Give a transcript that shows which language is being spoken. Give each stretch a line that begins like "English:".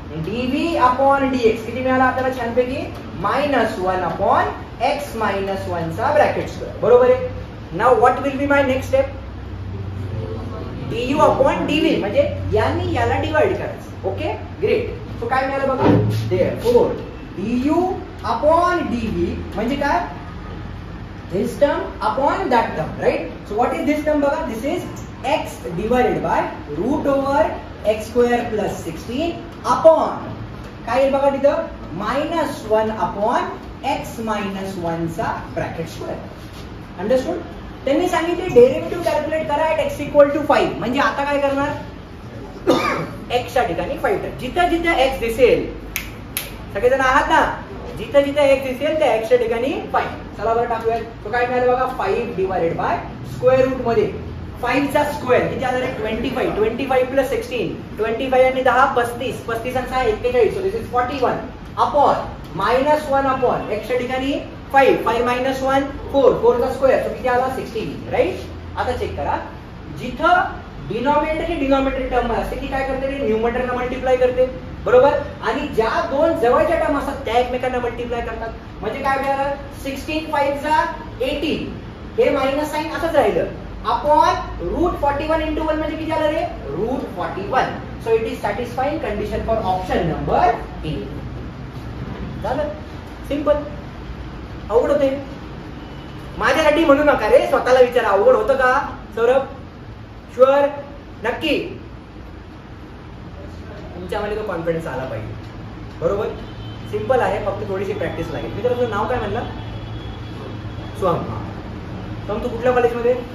Marathi: dv/dx किती मिळाला आपल्याला छानपैकी? -1 अपॉन x - 1 चा ब्रॅकेट स्क्वेअर. बरोबर आहे.
English: Now what will be my next step?
Marathi: du/dv म्हणजे यांनी याला डिवाइड करायचं.
English: Okay great. So
Marathi: काय मिळालं बघा?
English: therefore
Marathi: du/dv म्हणजे काय?
English: this term upon that term. Right. So what is this term
Marathi: बघा?
English: This is x divided by root over x² + 16 upon
Marathi: काय येईल बघा तिथं? -1 upon x - 1 चा ब्रॅकेट स्क्वेअर.
English: Understood?
Marathi: त्यांनी सांगितले डेरिव्हेटिव्ह कॅल्क्युलेट करा at x = 5. म्हणजे आता काय करणार? x च्या ठिकाणी 5 टाक. जिथं जिथं x दिसेल, सगळेजण आहात ना? जिथं जिथं x दिसेल त्या x च्या ठिकाणी 5. चला बरं टाकूया. तो काय मिळालं बघा? 5 डिवाइडेड बाय स्क्वेअर रूट मध्ये 5 चा स्क्वेअर किती आला रे? 25. 25 + 16. 25 आणि 10 35. 35 आणि 6 41. So this is 41 upon -1 upon x च्या ठिकाणी 5. 5 - 1 4. 4 चा स्क्वेअर सो किती आला? 16.
English: Right.
Marathi: आता चेक करा. जिथं डिनॉमिनेटर टर्म असते ती काय करते रे? न्यूमरेटरला मल्टिप्लाय करते. बरोबर. आणि ज्या दोन जवळच्या टर्म असतात त्या एकमेकांना मल्टिप्लाय करतात. म्हणजे काय मिळालं? 16 5 चा 18. हे मायनस साइन असंच राहिलं अपॉन रूट 41 इंटू 1 म्हणजे किती आलं रे? Route 41.
English: So it is satisfying condition for option number A.
Marathi: झालं सिंपल. अवघड होते? माझ्यासाठी म्हणू नका रे, स्वतःला विचारा. अवघड होतं का सौरभ? शुअर? नक्की? तुमच्यामध्ये तो कॉन्फिडन्स आला पाहिजे. बरोबर, सिंपल आहे, फक्त थोडीशी प्रॅक्टिस लागेल. मी तुझं नाव काय म्हणलं? सोहम. सोहम, तू कुठल्या कॉलेजमध्ये?